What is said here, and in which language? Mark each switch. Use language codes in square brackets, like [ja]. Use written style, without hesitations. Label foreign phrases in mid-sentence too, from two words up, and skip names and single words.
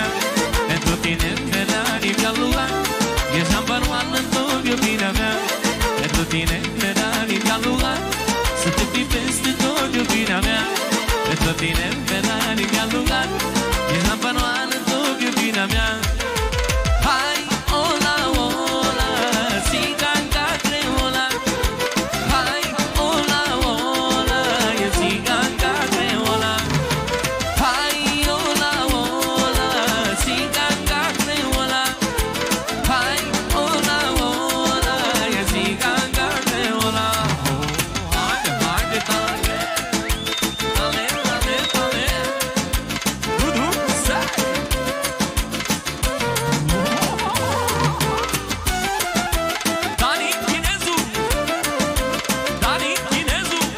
[ro] Pentru tine, medalii mi-a luat, ești [en] number one [ro] în tot, iubirea mea. Pentru tine, medalii mi-a luat, să te prind peste tot, iubirea mea. Pentru tine, medalii mi-a luat, ești [en] number one [ro] în tot, iubirea mea. Hai, ola, ola, țiganga creola. Hai, ola, ola, e țiganga creola. Hai, ola, ola, țiganga creola. Hai, ola, ola, e țiganga creola. Haide, haide, tale, tale, tale, tale. Sai! Dani Chinezu, Dani Chinezu.